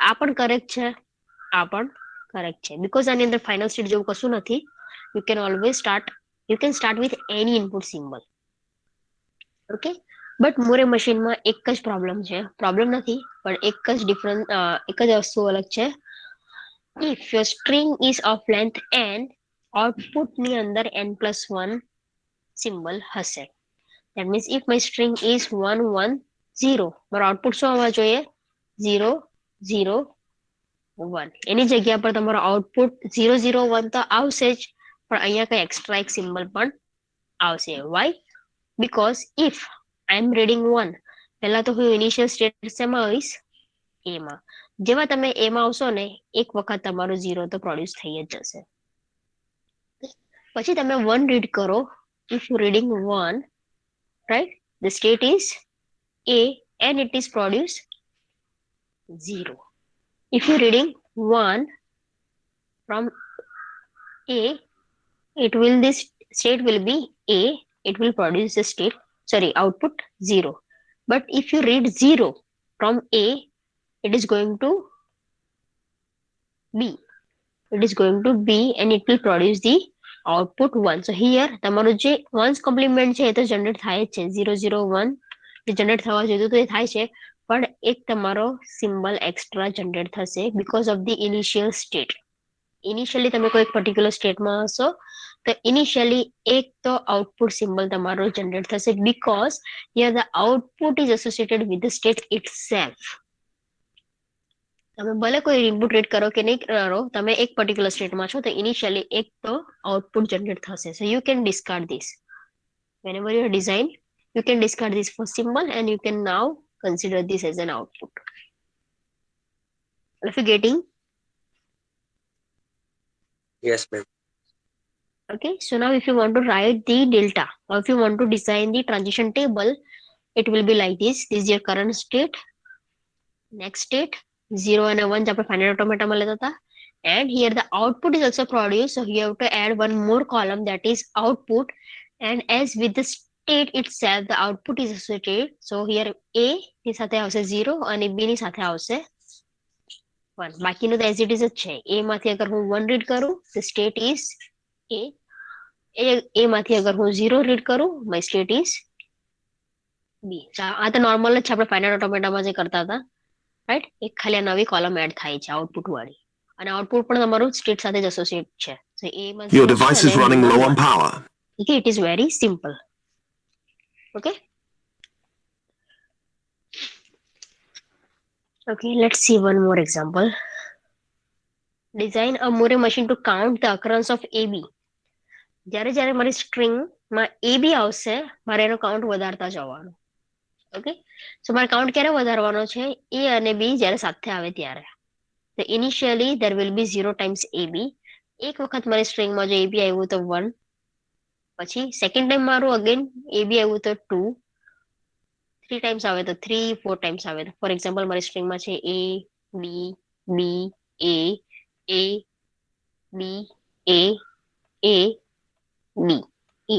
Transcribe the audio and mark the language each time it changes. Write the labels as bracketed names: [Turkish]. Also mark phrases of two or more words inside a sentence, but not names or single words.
[Gujarati] આ પણ કરેક્ટ છે, આ પણ કરેક્ટ છે. [English] because [Gujarati] આની અંદર [English] final state [Gujarati] જેવું કશું નથી. [English] You can always start with any input symbol. okay, but [Gujarati] મોરે મશીનમાં એક જ પ્રોબ્લેમ છે. પ્રોબ્લેમ નથી પણ એક જ વસ્તુ અલગ છે. [English] If your string is of length n, output [Gujarati] ની અંદર [English] n+1 symbol હશે. That means if my string is 1 1 0, [Gujarati] મારો આઉટપુટ શું આવવા જોઈએ? 0 0 1. એની જગ્યા પર તમારો આઉટપુટ 0 0 1 તો આવશે જ, પણ અહીંયા કઈ એક્સ્ટ્રા એક સિમ્બલ પણ આવશે. [English] Why? Because if I am reading 1, [Gujarati] પહેલા તો હું [English] initial state [Gujarati] શેમાં આવીશ? A માં. જેવા તમે A માં આવશો ને, એક વખત તમારો 0 તો પ્રોડ્યુસ થઈ જ જશે. પછી તમે 1 રીડ કરો. [English] If you reading 1, right, the state is A and it is produced 0. If you reading 1 from A, this state will be A, it will produce the output 0. But if you read 0 from A, it is going to B. It is going to B and it will produce the output 1. So here [Gujarati] તમારું જે [English] ones complement [Gujarati] છે એ તો જનરેટ થાય જ છે. 0 0 1 જે જનરેટ થવા જોઈએ તો એ થાય છે, પણ એક તમારો સિમ્બલ એક્સ્ટ્રા જનરેટ થશે [English] because of the initial state. [Gujarati] ઇનિશિયલી તમે કોઈ પર્ટિક્યુલર સ્ટેટમાં હશો તો ઇનિશિયલી એક તો [English] output symbol [Gujarati] તમારો જનરેટ થશે [English] because here the output is associated with the state itself. [Gujarati] તમે ભલે કોઈ ઇનપુટ રીડ કરો કે નહીં કરો, તમે એક પર્ટિક્યુલર સ્ટેટમાં છો તો ઇનિશિયલી એક તો આઉટપુટ જનરેટ થશે. [English] so you can discard this whenever you design. You can discard this first symbol and you can now consider this as an output. If you're getting, Yes, ma'am. okay, so now if you want to write the delta or if you want to design the transition table, it will be like this. This is your current state, next state, 0 and 1 આપણે final automata [Gujarati] માં લેતા હતા. [English] And here the output is also produced, so you have to add one more column, that is output. And as with the state itself, the output is associated, so here A [Gujarati] ની સાથે આવશે 0 અને B ની સાથે આવશે 1. બાકીનું તો [English] as it is [Gujarati] જ છે. A માંથી અગર હું 1 રીડ કરું, [English] the state is A. [Gujarati] A માંથી અગર હું 0 રીડ કરું, [English] my state is B. [Gujarati] આ તો નોર્મલ જ છે, આપણે ફાઇનલ ઓટોમેટામાં જે કરતા હતા, રાઈટ? એક ખાલી આ નવી કોલમ એડ થાય છે આઉટપુટ વાળી, અને આઉટપુટ પણ તમારું સ્ટેટ સાથે જ એસોસિએટ છે. So A માં [English] Your [Gujarati] 0 છે [English] device [Gujarati] અને [English] is running [Gujarati] B માં [English] low on [Gujarati] 1. [English] power. Okay, it is very simple. Okay. Okay, let's see one more example. Design a Moore machine to count the occurrence of AB. [Gujarati] જ્યારે જ્યારે મારી સ્ટ્રિંગમાં AB આવશે, મારે એનો કાઉન્ટ વધારતા જવાનું. [English] okay, so [Gujarati] મારે કાઉન્ટ ક્યારે વધારવાનો છે? A અને B જ્યારે સાથે આવે ત્યારે. તો ઇનિશિયલી [English] there will be 0 times AB. [Gujarati] એક વખત મારી સ્ટ્રિંગમાં જો AB આવ્યું તો 1, પછી [English] second time [Gujarati] મારું અગેન AB આવ્યું તો 2, 3 ટાઈમ્સ આવે તો 3, 4 ટાઈમ્સ આવે તો, [English] for example [Gujarati] મારી સ્ટ્રિંગમાં છે A B B A A B A A B E.